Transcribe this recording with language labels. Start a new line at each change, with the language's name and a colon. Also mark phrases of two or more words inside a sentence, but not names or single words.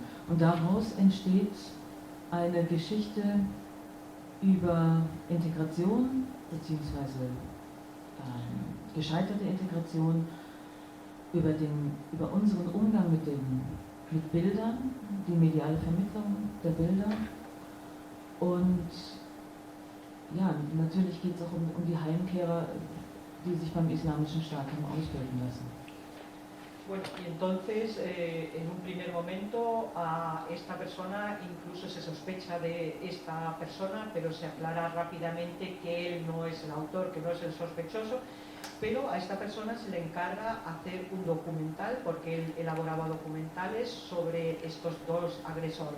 German: Und daraus entsteht eine Geschichte über Integration, beziehungsweise gescheiterte Integration, über unseren Umgang mit Bildern, die mediale Vermittlung der Bilder. Und ja, natürlich geht es auch um die Heimkehrer, die sich beim Islamischen Staat haben ausbilden lassen.
Spanish: Bueno, y entonces en un primer momento a esta persona incluso se sospecha de esta persona, pero se aclara rápidamente que él no es el autor, que no es el sospechoso, pero a esta persona se le encarga hacer un documental, porque él elaboraba documentales sobre estos 2 agresores.